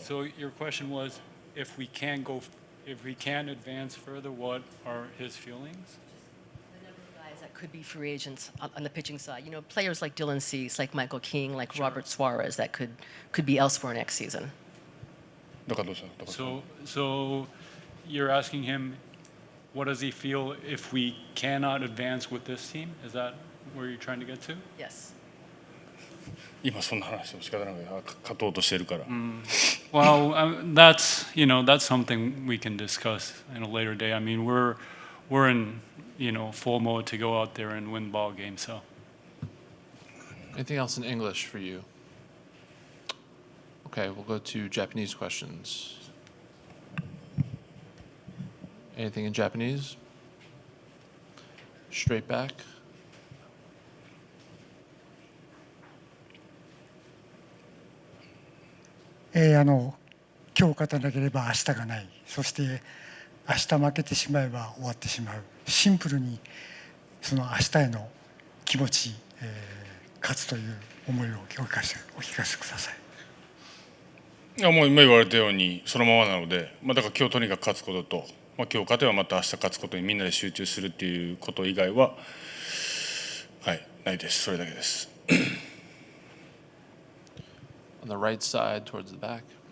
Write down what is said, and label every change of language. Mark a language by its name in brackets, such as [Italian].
[English] So your question was, if we can advance further, what are his feelings? The number of guys that could be free agents on the pitching side? You know, players like Dylan Cease, like Michael King, like Robert Suarez that could be elsewhere next season. So you're asking him, what does he feel if we cannot advance with this team? Is that where you're trying to get to? Yes. [Japanese] 今そんな話も仕方ない勝とうとしてるから。 [English] Well, that's something we can discuss in a later day. I mean, we're in full mode to go out there and win ball games. So. Anything else in English for you? Okay, we'll go to Japanese questions. Anything in Japanese? Straight back. [Japanese] 今日勝たなければ明日がない、そして明日負けてしまえば終わってしまう、シンプルにその明日への気持ち、勝つという思いをお聞かせください。いやもう今言われたようにそのままなので、だから今日とにかく勝つことと、今日勝てばまた明日勝つことにみんなで集中するっていうこと以外は、はい、ないです。それだけです。 [English] On the right side towards the back.